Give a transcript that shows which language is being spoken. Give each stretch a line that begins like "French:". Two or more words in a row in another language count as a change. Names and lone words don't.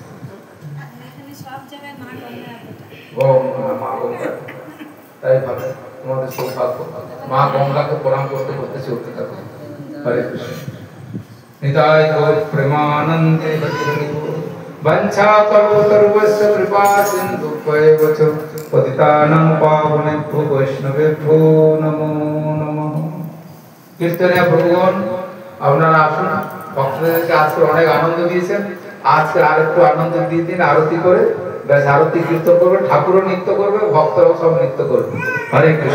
Bangla: মা গঙ্গা, তাই ভাবে তোমাদের সৌভাগ্য। মা গঙ্গাকে প্রণাম করতে করতে চলতে থাকো।
Sanskrit: হরে কৃষ্ণ। নিতাই গৌর প্রেমানন্দে বঞ্ছা কল্পতরুস্য কৃপা সিন্ধু ত্বয়ৈব চ পতিতানাং পাবনেভ্যো বৈষ্ণবেভ্যো নমো নমঃ।
Bangla: কীর্তনে প্রভুগণ আপনারা আসুন, ভক্তদেরকে আজকে অনেক আনন্দ দিয়েছেন। আজকে আর একটু আনন্দ দিয়ে দিন আরতি করে। ব্যাস, আরতি কীর্তন করবে, ঠাকুরও নৃত্য করবে, ভক্তরাও সব নৃত্য করবে। হরে কৃষ্ণ।